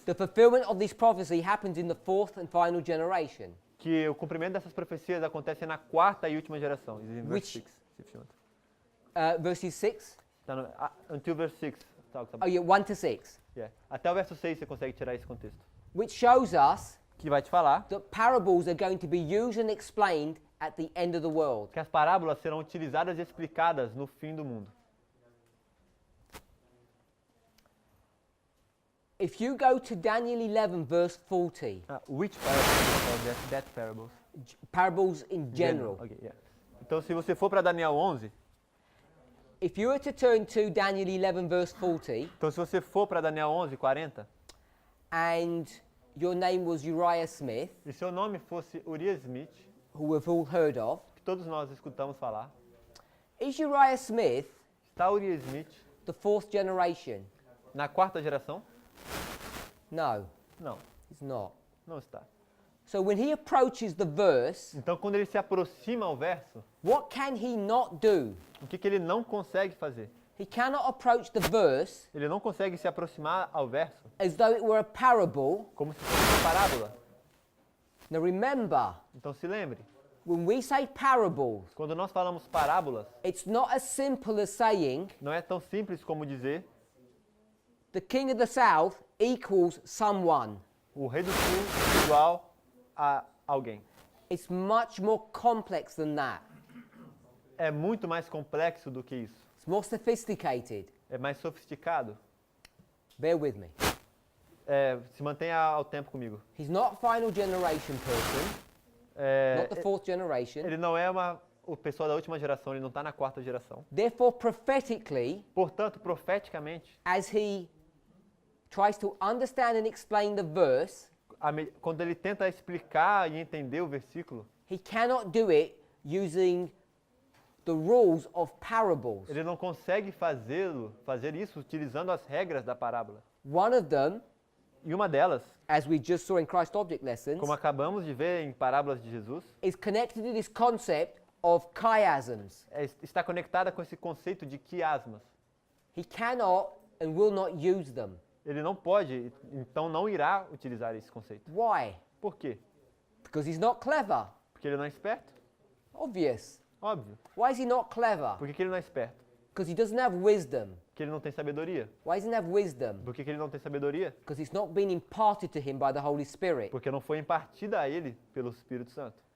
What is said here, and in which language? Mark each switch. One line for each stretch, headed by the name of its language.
English: the fulfillment of this prophecy happens in the 4th and final generation.
Portuguese: que o cumprimento dessas profecias acontece na 4ª e última geração.
English: It's in verse Which- 6, if you want. Verses 6?
Portuguese: Tá no,
English: until verse 6. Talks Oh, about, yeah, 1 to 6. yeah.
Portuguese: Até o verso 6 você consegue tirar esse contexto.
English: Which shows us
Portuguese: Que vai te falar
English: that parables are going to be used and explained at the end of the world.
Portuguese: que as parábolas serão utilizadas e explicadas no fim do mundo.
English: If you go to Daniel 11, verse 40, Which parables? That parables. parables in general. Okay, yeah.
Portuguese: Então, se você for para Daniel 11,
English: If you were to turn to Daniel 11, verse 40,
Portuguese: então se você for para Daniel 11, 40,
English: and your name was Uriah Smith,
Portuguese: e seu nome fosse Urias Smith,
English: who we've all heard of,
Portuguese: que todos nós escutamos falar,
English: is Uriah Smith Taury Smith, the fourth generation?
Portuguese: na quarta geração?
English: No,
Portuguese: Não,
English: it's not.
Portuguese: não está.
English: So when he approaches the verse,
Portuguese: Então, quando ele se aproxima ao verso,
English: what can he not do?
Portuguese: o que ele não consegue fazer?
English: He cannot approach the verse
Portuguese: Ele não consegue se aproximar ao verso
English: as though it were a parable.
Portuguese: como se fosse uma parábola.
English: Now remember,
Portuguese: Então, se lembre,
English: when we say parables,
Portuguese: quando nós falamos parábolas,
English: it's not as simple as saying
Portuguese: não é tão simples como dizer
English: the king of the south equals someone.
Portuguese: o rei do sul igual a alguém.
English: It's much more complex than that.
Portuguese: É muito mais complexo do que isso.
English: It's more sophisticated.
Portuguese: É mais sofisticado.
English: Bear with me.
Portuguese: Se mantenha ao tempo comigo.
English: He's not final generation person, not the fourth generation.
Portuguese: Ele não é o pessoal da última geração, ele não está na quarta geração.
English: Therefore, prophetically,
Portuguese: Portanto, profeticamente,
English: as he tries to understand and explain the verse,
Portuguese: quando ele tenta explicar e entender o versículo,
English: he cannot do it using the rules of parables.
Portuguese: ele não consegue fazer isso utilizando as regras da parábola.
English: One of them,
Portuguese: E uma delas,
English: as we just saw in Christ Object Lessons,
Portuguese: como acabamos de ver em parábolas de Jesus,
English: is connected to this concept of chiasms.
Portuguese: está conectada com esse conceito de quiasmas.
English: He cannot and will not use them.
Portuguese: Ele não pode, então não irá utilizar esse conceito.
English: Why?
Portuguese: Por quê?
English: Because he's not clever.
Portuguese: Porque ele não é esperto?
English: Obvious.
Portuguese: Óbvio.
English: Why is he not clever?
Portuguese: Por que ele não é esperto?
English: Because he doesn't have wisdom.
Portuguese: Porque ele não tem sabedoria.
English: Why doesn't he have wisdom?
Portuguese: Por que ele não tem sabedoria?
English: Because it's not been imparted to him by the Holy Spirit.
Portuguese: Porque não foi impartida a ele pelo Espírito Santo.